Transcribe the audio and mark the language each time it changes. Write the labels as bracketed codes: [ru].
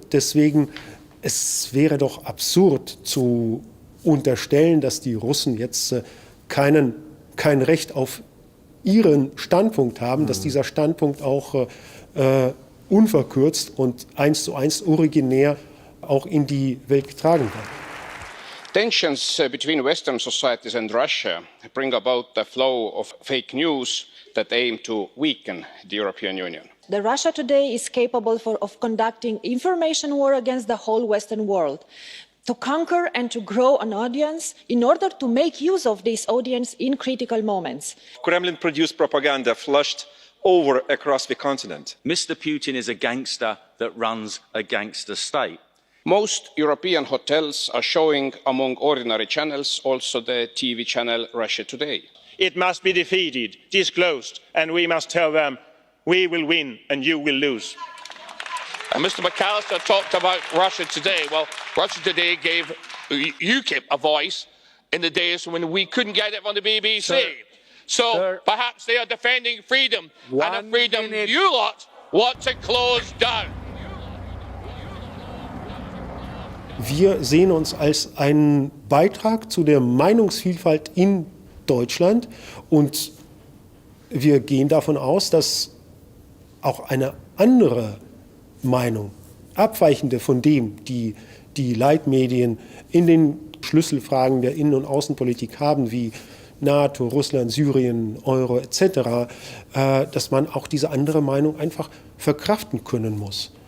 [de] Deswegen, es wäre doch absurd zu unterstellen, dass die Russen jetzt kein Recht auf ihren Standpunkt haben, dass dieser Standpunkt auch unverkürzt und 1:1 originär auch in die Welt getragen wird. [en] Tensions between Western societies and Russia bring about the flow of fake news that aim to weaken the European Union. The Russia today is capable of conducting information war against the whole Western world, to conquer and to grow an audience in order to make use of this audience in critical moments. Kremlin-produced propaganda flushed over across the continent. Mr. Putin is a gangster that runs a gangster state. Most European hotels are showing, among ordinary channels, also the TV channel Russia Today. It must be defeated, disclosed, and we must tell them, we will win and you will lose. And Mr. McAllister talked about Russia Today. Well, Russia Today gave UKIP a voice in the days when we couldn't get it on the BBC. So perhaps they are defending freedom, and a freedom you lot want to close down. [de] Wir sehen uns als einen Beitrag zu der Meinungsvielfalt in Deutschland und wir gehen davon aus, dass auch eine andere Meinung, abweichende von dem, die Leitmedien in den Schlüsselfragen der Innen- und Außenpolitik haben, wie NATO, Russland, Syrien, Euro etc., dass man auch diese andere Meinung einfach verkraften können muss.